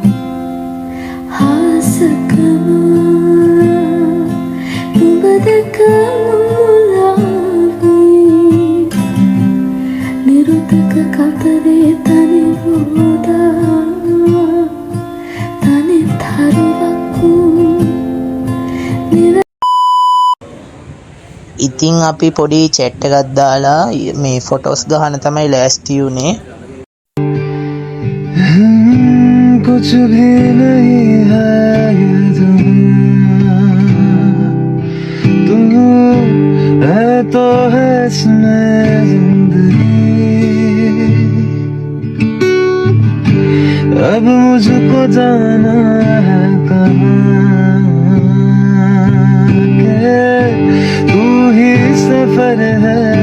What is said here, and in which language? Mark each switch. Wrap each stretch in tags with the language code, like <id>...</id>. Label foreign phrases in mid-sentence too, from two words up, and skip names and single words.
<si>හාසකම නුඹ දැක මුලාවී නිරුතක කතරේ තනි වූදා තනි තරුවක්කු ඉතින් අපි පොඩි චැට් එකක් දාලා මේ ෆොටෝස් ගහන තමයි ලෑස්ති උනේ.</si> <hi>कुछ भी नहीं है ये तुम है तो है इसमें जिंदगी अब मुझको जाना है कहाँ के तू ही सफर है</hi>